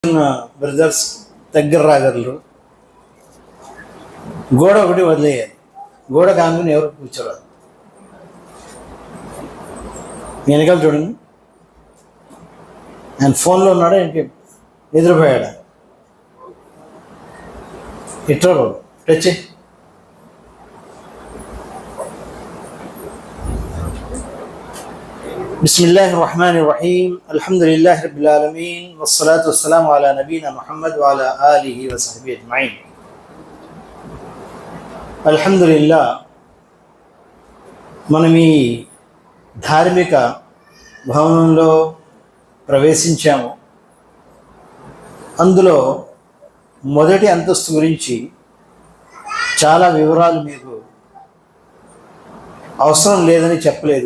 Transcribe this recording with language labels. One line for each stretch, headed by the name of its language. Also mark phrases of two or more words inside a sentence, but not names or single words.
Telugu: బ్రదర్స్ దగ్గర రాగలరు. గోడ ఒకటి వదిలేయాలి. గోడ కానుకుని ఎవరు కూర్చోరాదు. వెనకాల చూడండి. ఆయన ఫోన్లో ఉన్నాడా ఏంటి, నిద్రపోయాడా? ఇట్లా టచ్.
Arabic: بسم الله الرحمن الرحيم الحمد لله رب العالمين والصلاة والسلام على نبينا محمد وعلى آله وصحبه أجمعين. الحمد لله.
Telugu: మనం ఈ ధార్మిక భవనంలో ప్రవేశించాము. అందులో మొదటి అంతస్తు గురించి చాలా వివరాలు మీకు అవసరం లేదని చెప్పలేదు.